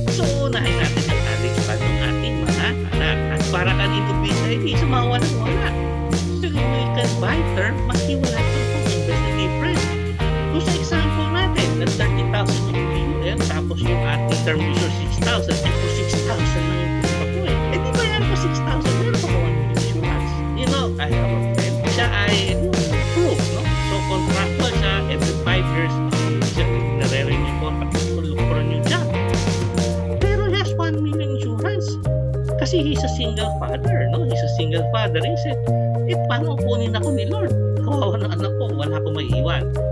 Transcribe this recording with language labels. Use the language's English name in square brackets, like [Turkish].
[Filipino] So, unahin natin ang college fund ng ating mga anak. At para kanino BTID sa mga walang-wala. [English] So, you can buy term, [Filipino] maski wala kang pang-invest [English] the difference. [Filipino] Kung sa example natin, na 30,000 yung BUL, tapos yung ating term insurance 6,000, and kung 6,000 lang yung gusto ko eh. Eh di ba yan po 6,000? Meron pa 1 million insurance. [English] You know, I have a friend. [Filipino] Siya ay [English] proof, no? [Filipino] So, contractual siya, every 5 years, siya nare-renew ko, pag-lukron yung job. [English] Pero he has 1 million insurance. [Filipino] Kasi [English] he's a single father, no? He's a single father. He said, [Filipino] eh, paano kunin ako ni [English] Lord? [Filipino] Kawawa ng anak ko, wala akong maiiwan.